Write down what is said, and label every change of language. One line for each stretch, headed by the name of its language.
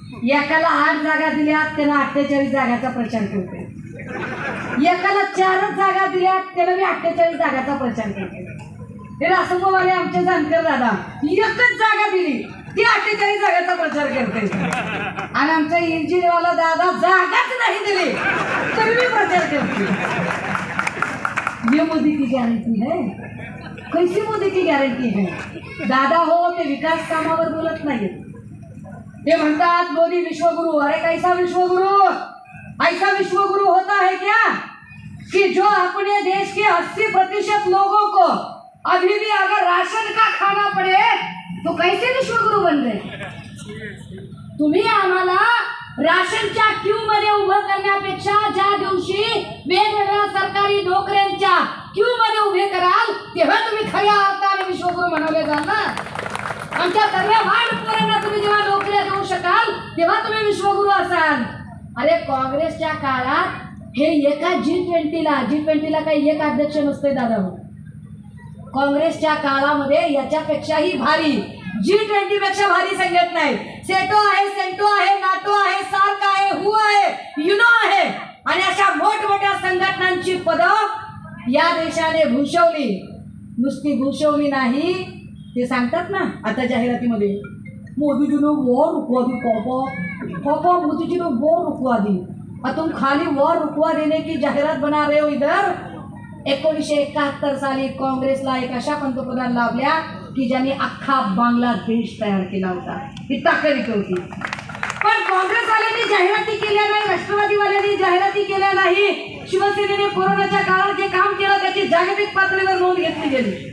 Marathi: एकाला 8 जागा दिल्यात त्यानं 48 जागाचा प्रचार करतोय, एकाला 4च जागा दिल्यात त्यानं बी 48 जागाचा प्रचार करतोय. हे रासमवाले आमचे जानकर दादा एकच जागा दिली ती 48 जागाचा प्रचार करते, आणि आमचा इंजिनवाला दादा जागाच नाही दिली तरी मी प्रचार करते.
Hindi: ये मोदी की गॅरंटी है, कैसी मोदी की गॅरंटी है?
Marathi: दादा हो ते विकास कामावर बोलत नाही, ते म्हणतात मोदी विश्वगुरु.
Hindi: अरे कैसा विश्वगुरु? ऐसा विश्वगुरु होता है क्या कि जो अपने देश के 80% लोगों को अभी भी अगर राशन का खाना पड़े तो कैसे विश्वगुरु बन गए?
Marathi: तुम्ही आम्हाला राशनच्या क्यू मध्ये उभं करण्यापेक्षा ज्या दिवशी वेगवेगळ्या सरकारी नोकऱ्यांच्या क्यू मध्ये उभे कराल तेव्हा तुम्ही खऱ्या अर्थाने विश्वगुरु म्हणवले जाल ना. आमच्या सर्वभान पोरांना तुम्ही जेव्हा नोकऱ्या देऊ शकाल तेव्हा तुम्ही विश्वगुरु असाल. अरे काँग्रेसच्या काळात हे एका G20ला काही एक अध्यक्ष नसते दादा. काँग्रेसच्या काळामध्ये याच्यापेक्षाही भारी G20 पेक्षा भारी संघटना आहे. सेटो आहे, सेंटो आहे, नाटो आहे, सार्क आहे, हु आहे, युनो आहे, आणि अशा मोठमोठ्या संघटनांची पदं या देशाने भूषवली. नुसती भूषवली नाही, ते सांगतात ना आता जाहिरातीमध्ये मोदीजीनं
Hindi: वॉर रुकवा दी, पापा मोदीजीनं वॉर रुकवा दी. और तुम खाली वॉर रुकवा देने की जाहिरात बना रहे हो इधर.
Marathi: 1971 साली काँग्रेसला एक अशा पंतप्रधान लाभल्या की ज्यांनी अख्खा बांगलादेश तयार केला होता. ही ताकद होती. पण काँग्रेसवाल्यांनी जाहिराती केल्या नाही, राष्ट्रवादीवाल्यांनी जाहिराती केल्या नाही. शिवसेनेने कोरोनाच्या काळात जे काम केलं त्याची जागतिक पातळीवर नोंद घेतली गेली.